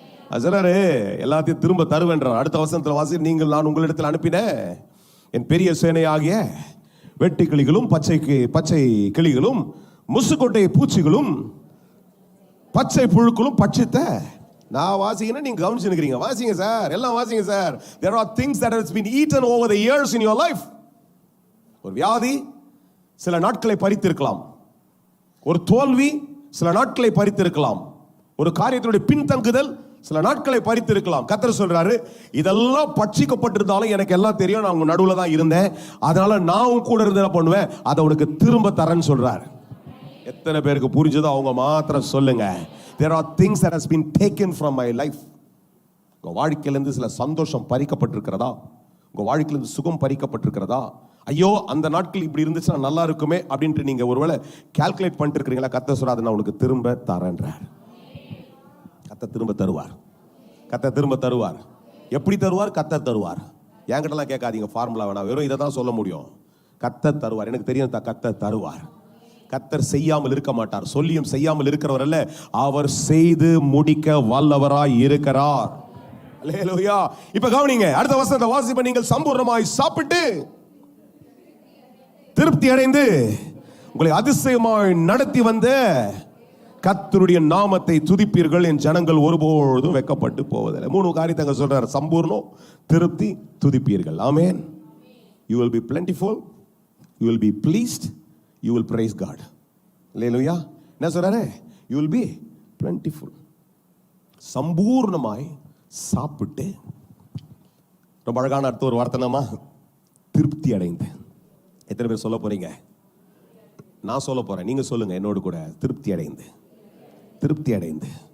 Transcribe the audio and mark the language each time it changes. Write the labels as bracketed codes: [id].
[ta] அசராரு எல்லாத்தையும் திரும்ப தருவேன்றார். அடுத்த வசனத்துல வாசி, நீங்கள் நான் உங்களிடத்தில் அனுப்பினேன் என் பெரிய சேனையாகிய வெட்டி கிளிகளும் பச்சை கிளிகளும் முசுக்கொட்டை பூச்சிகளும் பச்சை புழுக்களும் பட்சித்த. நான் வாசிங்கன்னா நீங்க கவனிச்சுக்கிறீங்க. வாசிங்க சார், எல்லாம் வாசிங்க sir. [en] There are things that has been eaten over the years in your life. [ta] ஒரு வியாதி சில நாட்களை பறித்திருக்கலாம். ஒரு தோல்வி சில நாட்களை பறித்திருக்கலாம். ஒரு காரியத்தினுடைய பின்தங்குதல் சில நாட்களை பறித்திருக்கலாம். கர்த்தர் சொல்றாரு, இதெல்லாம் பட்சிக்கப்பட்டிருந்தாலும் எனக்கு எல்லாம் தெரியும். நான் உங்க நடுவுல தான் இருந்தேன். அதனால நான் உன் கூட இருந்து என்ன பண்ணுவேன்? அதை உனக்கு திரும்ப தரேன்னு சொல்றாரு. எத்தனை பேருக்கு புரிஞ்சதோ அவங்க மாத்திரம் சொல்லுங்க. [en] There are things that has been taken from my life. [ta] உங்க வாழ்க்கையிலிருந்து சில சந்தோஷம் பறிக்கப்பட்டிருக்கிறதா? உங்க வாழ்க்கையிலிருந்து சுகம் பறிக்கப்பட்டிருக்கிறதா? ஐயோ, அந்த நாட்கள் இப்படி இருந்துச்சுன்னா நல்லா இருக்குமே அப்படின்ட்டு நீங்க ஒருவேளை கால்குலேட் பண்ணிட்டு இருக்கிறீங்களா? கர்த்தர் சொல்றாரு, நான் உனக்கு திரும்ப தரேன்றார். கர்த்தர் திரும்ப தருவார். கர்த்தர் திரும்ப தருவார். எப்படி தருவார்? கர்த்தர் தருவார். என்கிட்டலாம் கேட்காதீங்க ஃபார்முலா வேணாம். வெறும் இதை தான் சொல்ல முடியும். கர்த்தர் தருவார். எனக்கு தெரியும், கர்த்தர் தருவார். கர்த்தர் செய்யாமல் இருக்க மாட்டார். சொல்லியும் செய்யாமல் இருக்கிறவர் அல்ல, அவர் செய்து முடிக்க வல்லவராய் இருக்கிறார். அல்லேலூயா. இப்ப கவனிங்க, அடுத்த வசனத்தை வாசிப்ப, நீங்கள் சம்பூர்ணமாய் சாப்பிட்டு திருப்தி அடைந்து உங்களை அதிசயமாய் நடத்தி வந்த கர்த்தருடைய நாமத்தை துதிப்பீர்கள், என் ஜனங்கள் ஒருபோதும் வெட்கப்பட்டு போவதில்லை. 3 காரியத்தை சொல்றார். சம்பூர்ணம், திருப்தி, துதிப்பீர்கள். ஆமென். [en] You will be plentiful, you will be pleased, you will praise God. [ta] அல்லேலூயா. என்ன சொல்றாரு? [en] You will be plentiful. [ta] சம்பூர்ணமாய் சாப்பிட்டு, ரொம்ப அழகான அர்த்தம் ஒரு வார்த்தைனாமா, திருப்தி அடைந்து. எத்தனை பேர் சொல்ல போறீங்க? நான் சொல்ல போறேன், நீங்க சொல்லுங்க என்னோடு கூட. திருப்தி அடைந்து, திருப்தி அடைந்து.